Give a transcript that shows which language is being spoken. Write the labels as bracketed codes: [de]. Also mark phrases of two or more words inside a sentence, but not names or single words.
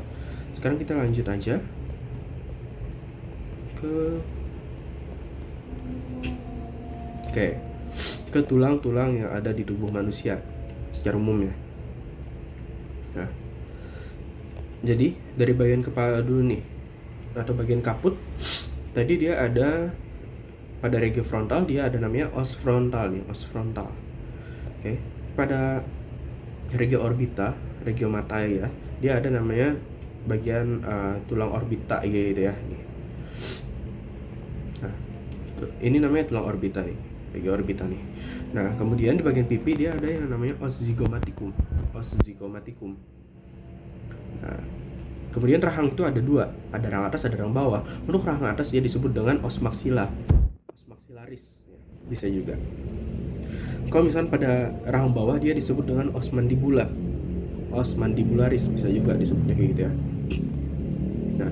[id] Sekarang kita lanjut aja ke tulang-tulang yang ada di tubuh manusia secara umum ya. Nah, jadi dari bagian kepala dulu nih, atau bagian kaput. Tadi dia ada pada regio frontal, dia ada namanya [la] os frontal [id] nih, [la] os frontal. [id] Oke. Pada [la] regio orbita, [id] regio mata ya, dia ada namanya bagian tulang orbita gitu ya. Nih. Nah, ini namanya tulang orbita nih, [la] regio orbita [id] nih. Nah, kemudian di bagian pipi dia ada yang namanya [la] os zygomaticum, os zygomaticum. [id] Nah, kemudian rahang itu ada 2, ada rahang atas, ada rahang bawah. Untuk rahang atas dia disebut dengan [la] os maxilla, os maxillaris [id] ya, bisa juga. Kalau misalnya pada rahang bawah dia disebut dengan [la] os mandibula, os mandibularis [id] bisa juga disebutnya kayak gitu ya.